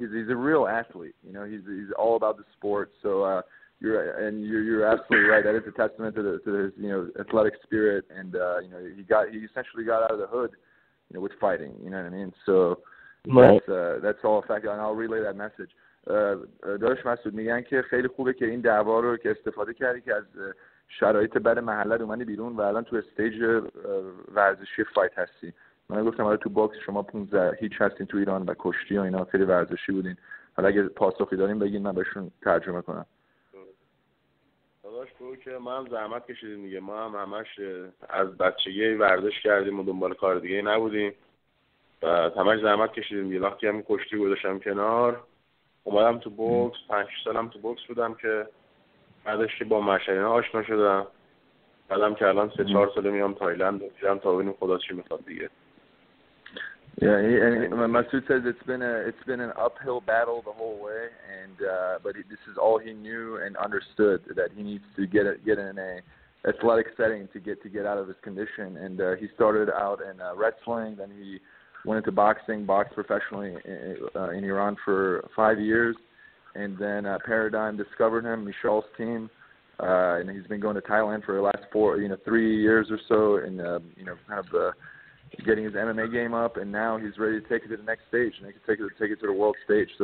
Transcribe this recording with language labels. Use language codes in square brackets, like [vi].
[en] He's a real athlete. He's all about the sport. So you're absolutely right. That is a testament to his athletic spirit. And he essentially got out of the hood, with fighting. You know what I mean? So that's all a fact. And I'll relay that message. [fa] داداش مسعود میگن که خیلی خوبه که این دعوا رو که استفاده کردی که از شرایط بد محلت اومدی بیرون و الان تو استیج ورزشی فایت هستی. من گفتم آره تو باکس شما 15 هیچ هستین تو ایران و کشتی و اینا خیلی ورزشی بودین. حالا اگه پاسخی دارین بگین من بهشون ترجمه کنم. داداش بگو که ما هم زحمت کشیدیم دیگه. ما هم همش از بچگی ورزش کردیم و دنبال کار دیگه نبودیم. و همش زحمت کشیدیم دیگه. وقتی هم کشتی گذاشتم کنار اومدم تو بوکس 5 سالم تو بوکس بودم که بعدش با مشاینا آشنا شدم. بعدم که الان 3-4 ساله میام تایلند و میرم تا ببینیم خدا چی میخواد دیگه. [en] Yeah, and Masoud says it's been an uphill battle the whole way, and but this is all he knew and understood, that he needs to get in a athletic setting to get out of his condition. And he started out in wrestling, then he went into boxing, boxed professionally in Iran for 5 years, and then Paradigm discovered him, Michel's team, and he's been going to Thailand for the last 3 years or so, and kind of getting his MMA game up, and now he's ready to take it to the next stage, and he can take it to the world stage.